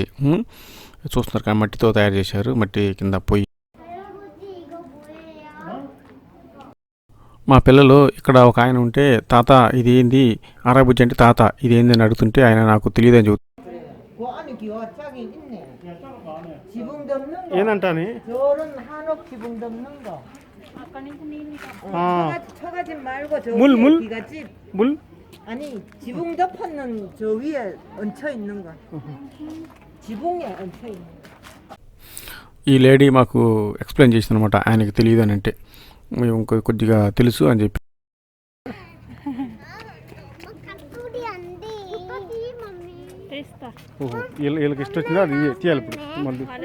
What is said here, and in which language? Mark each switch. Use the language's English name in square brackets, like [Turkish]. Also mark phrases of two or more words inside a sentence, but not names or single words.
[Telugu] చూస్తున్నారు కానీ మట్టితో తయారు చేశారు, మట్టి కింద పొయ్యి. మా పిల్లలు ఇక్కడ ఒక ఆయన ఉంటే, తాత ఇది ఏంది ఆరాబుజ్జి అంటే, తాత ఇది ఏంది అని అడుగుతుంటే ఆయన నాకు తెలియదని చెబుతుంది. [Korean] ఏంటంటాని 물, 물? 물? 아니 지붕 덮었는 저 위에 얹혀 있는 거. 지붕에 얹혀 있는 거. [Telugu] ఈ లేడీ మాకు ఎక్స్ప్లెయిన్ చేసింది అనమాట, ఆయనకి తెలియదు అని అంటే. మేము కొద్దిగా తెలుసు అని చెప్పి. వీళ్ళకి ఇష్టం వచ్చిందా అది తీయాలి ఇప్పుడు మళ్ళీ.